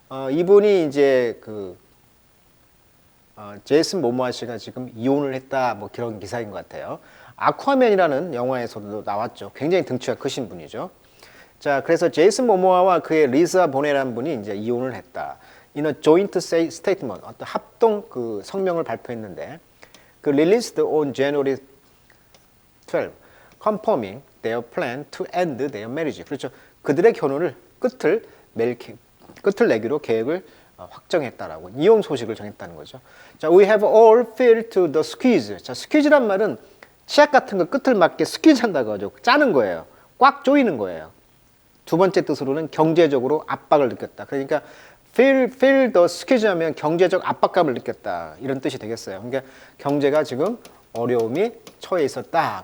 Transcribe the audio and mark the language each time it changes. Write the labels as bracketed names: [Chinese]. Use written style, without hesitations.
[Korean] 이분이 이제 그 제이슨 모모아 씨가 지금 이혼을 했다 뭐 그런 기사인 것 같아요. 아쿠아맨이라는 영화에서도 나왔죠. 굉장히 등치가 크신 분이죠. 자, 그래서 제이슨 모모아와 그의 리사 보네라는 분이 이제 이혼을 했다. 이는 [English] joint statement, [Korean] 어떤 합동 그 성명을 발표했는데, 그 [English] released on January 12, confirming their plan to end their marriage. [Korean] 그렇죠. 그들의 결혼을 끝을 내기로 계획을 확정했다라고 이혼 소식을 정했다는 거죠. [English] 자, we have all felt the squeeze. [Korean] 자, squeeze란 말은 치약 같은 거 끝을 맞게 스퀴즈 한다고 하죠. 짜는 거예요. 꽉 조이는 거예요. 두 번째 뜻으로는 경제적으로 압박을 느꼈다. 그러니까 [English] feel the squeeze [Korean] 하면 경제적 압박감을 느꼈다. 이런 뜻이 되겠어요. 그러니까 경제가 지금 어려움이 처해 있었다.